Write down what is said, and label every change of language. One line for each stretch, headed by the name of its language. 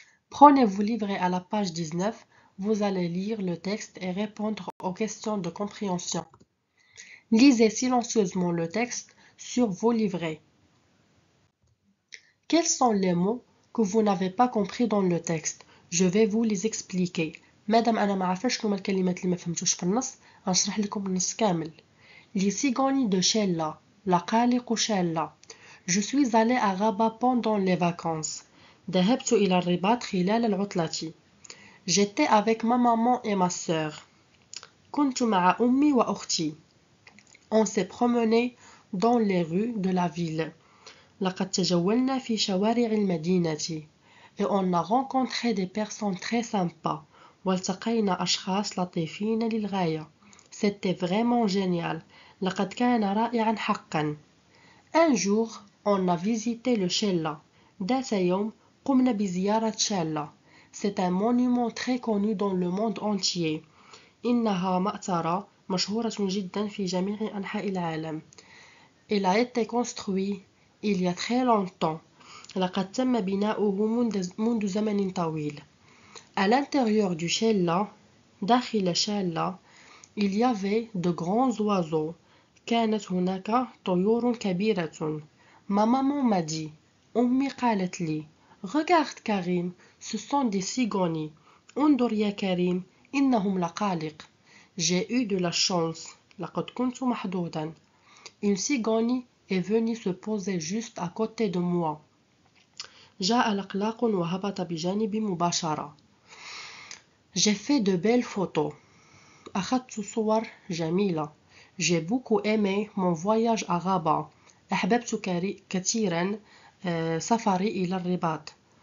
French: Prenez-vous livret à la page 19, vous allez lire le texte et répondre aux questions de compréhension. Lisez silencieusement le texte sur vos livrets. Quels sont les mots que vous n'avez pas compris dans le texte? Je vais vous les expliquer.
Arabic: مادام أنا ما عارفاش شنو هما الكلمات اللي ما فهمتوش في النص غنشرح لكم النص كامل.
French: Les cigognes de Sheila,
Arabic: لقالق شالة.
French: Je suis allé à Rabat pendant les vacances.
Arabic: ذهبت إلى الرباط خلال العطلة.
French: J'étais avec ma maman et ma sœur.
Arabic: كنت مع أمي وأختي.
French: On s'est promené dans les rues de la ville.
Arabic: لقد تجولنا في شوارع المدينة.
French: Et on a rencontré des personnes très sympas.
Arabic: والتقينا أشخاص لطيفين للغاية.
French: C'était vraiment génial.
Arabic: لقد كان رائعا حقا.
French: Un jour, on a visité le Shella.
Arabic: ذات يوم قمنا بزيارة شالة.
French: C'est un monument très connu dans le monde entier.
Arabic: إنها مقطرة مشهورة جدا في جميع أنحاء العالم.
French: Il a été construit il y a très longtemps.
Arabic: لقد تم بناؤه منذ زمن طويل.
French: À l'intérieur du Shella,
Arabic: داخل شالة,
French: il y avait de grands oiseaux.
Arabic: كانت هناك طيور كبيرة.
French: Ma maman m'a dit,
Arabic: أمي قالت لي,
French: regarde Karim, ce sont des cigognes.
Arabic: انظر يا كريم, إنهم لقالق.
French: J'ai eu de la chance.
Arabic: لقد كنت محظوظا.
French: Une cigogne est venue se poser juste à côté de moi.
Arabic: جاء لقلاق وهبط بجانبي مباشرة.
French: J'ai fait de belles photos.
Arabic: أخذت صور جميلة.
French: J'ai beaucoup aimé mon voyage à Rabat.
Arabic: أحببت كثيرا سفري إلى الرباط.